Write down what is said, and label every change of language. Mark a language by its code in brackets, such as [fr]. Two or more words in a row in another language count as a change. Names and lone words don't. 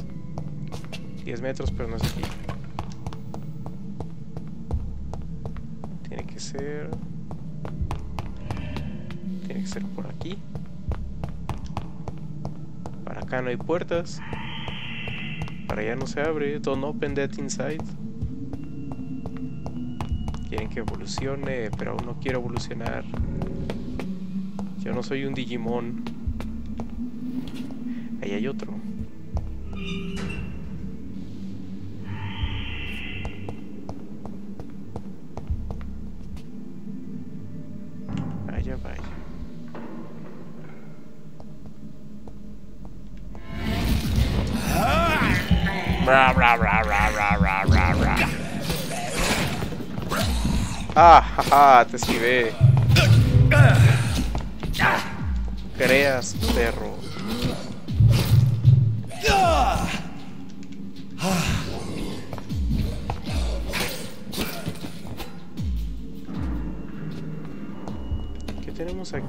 [es] 10 metros, pero no es aquí. Tiene que ser por aquí. Para acá no hay puertas. Para allá no se abre. [en] Don't open that inside. [es] Quieren que evolucione, pero aún no quiero evolucionar. Yo no soy un Digimon. Ahí hay otro. Vaya, vaya. Bra, bra, bra, bra, bra, bra, bra, bra. Ah, jaja, te esquivé. Creas, perro. ¿Qué tenemos aquí?